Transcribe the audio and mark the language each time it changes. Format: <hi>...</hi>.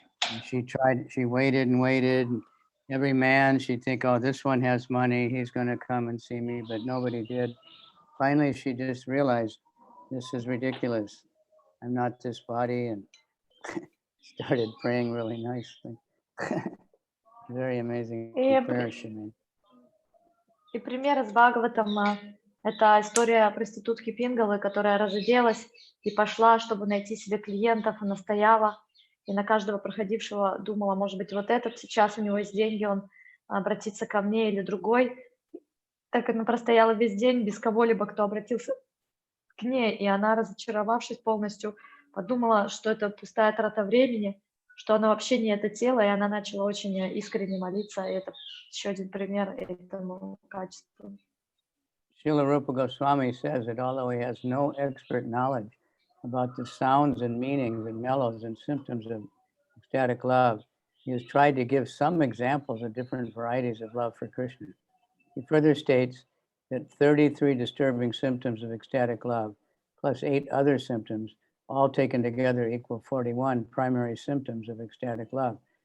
<en>And she waited and waited. And every man, she'd think, oh, this one has money. He's going to come and see me, but nobody did. Finally, she just realized, this is ridiculous. I'm not this body, and started praying really nicely. Very amazing prayer she made.</en> <ru>И пример из Бхагаватам — это история проститутки Пингалы, которая разоделась и пошла, чтобы найти себе клиентов. Она стояла и на каждого проходившего думала, может быть, вот этот сейчас у него есть деньги, он обратится ко мне или другой. Так она простояла весь день без кого-либо, кто обратился к ней, и она, разочаровавшись полностью, подумала, что это пустая трата времени, что она вообще не это тело, и она начала очень искренне молиться, и это еще один пример этому качеству.</ru> <en>Srila Rupa Goswami says that although he has no expert knowledge about the sounds and meanings and mellows and symptoms of ecstatic love, he has tried to give some examples of different varieties of love for Krishna. He further states that 33 disturbing symptoms of ecstatic love, plus 8 other symptoms, all taken together equal 41 primary symptoms of ecstatic love.</en>